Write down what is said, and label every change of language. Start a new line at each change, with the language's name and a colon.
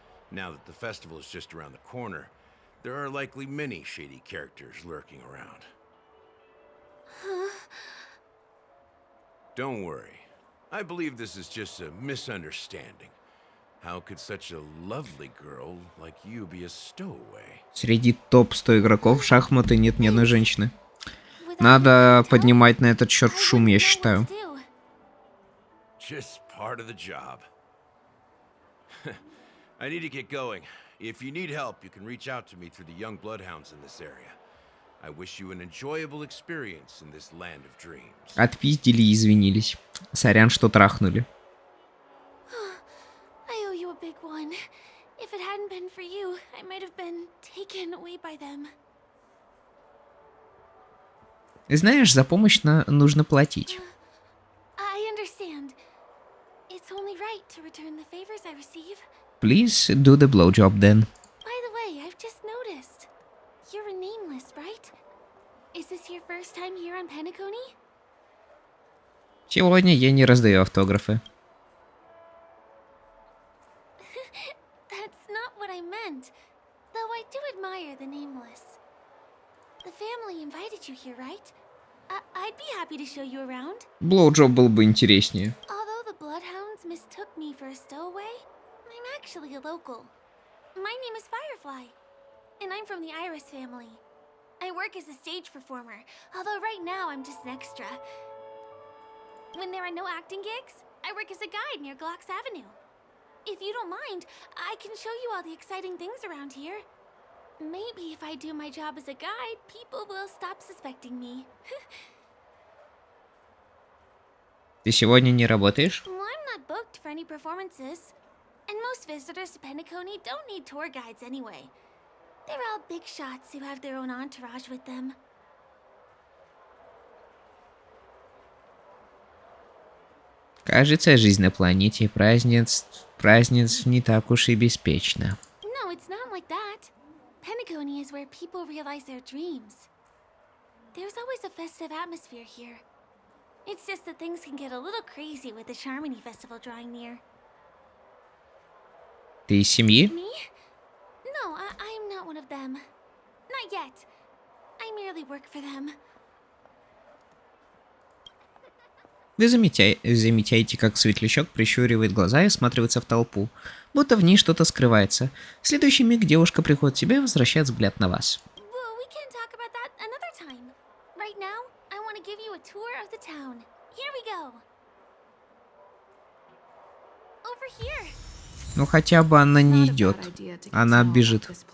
English: Now that the festival is just around the corner, there are likely many shady characters lurking around. Don't worry. I believe this is just a misunderstanding. How could such a lovely girl like you be a stowaway?
Russian: Среди топ-100 игроков в шахматы нет ни одной женщины. Надо поднимать на этот счет шум, я считаю.
English: Just part of the job. I need to get going. If you need help, you can reach out to me through the young bloodhounds in this area. I wish you an enjoyable experience in this land of dreams.
Russian: Отпиздили и извинились. Сорян, что трахнули.
English: I owe you a big one. If it hadn't been for you, I might have been taken away by them.
Russian: Знаешь, за помощь нужно платить.
English: I understand. It's only right to return the favors I receive. Please do the blowjob then. By the way, I've just noticed. You're a nameless, right? Is this your first time here on Penacony?
Russian: Сегодня я не раздаю автографы.
English: That's not what I meant. Though I do admire the nameless. The family invited you here, right? I'd be happy to show you around.
Russian: Блоуджоb был бы интереснее.
English: Although the Bloodhounds mistook me for a stowaway, I'm actually a local. My name is Firefly, and I'm from the Iris family. I work as a stage performer, although right now I'm just an extra. When there are no acting gigs, I work as a guide near Glocks Avenue. If you don't mind, I can show you all the exciting things around here. Maybe if I do my job as a guide, people will stop suspecting me.
Russian: Ты сегодня не работаешь?
English: Well, I'm not booked for any performances. And most visitors to Penacony don't need tour guides anyway. They're all big shots who have their own entourage with them.
Russian: Кажется, жизнь на планете празднеств не так уж и беспечна.
English: No, it's not like that. Penacony is where people realize their dreams. There's always a festive atmosphere here. It's just that things can get a little crazy with the Charmony Festival drawing near.
Russian: Ты из семьи?
English: Me? No, I'm not one of them. Not yet. I merely work for them.
Russian: Вы замечаете, как светлячок прищуривает глаза и осматривается в толпу, будто в ней что-то скрывается. В следующий миг девушка приходит в себя и возвращает взгляд на вас.
English: Well, we can talk about that another time. Right now, I want to give you a tour of the town. Here we go. Over here.
Russian: Ну хотя бы она не идет. Она бежит.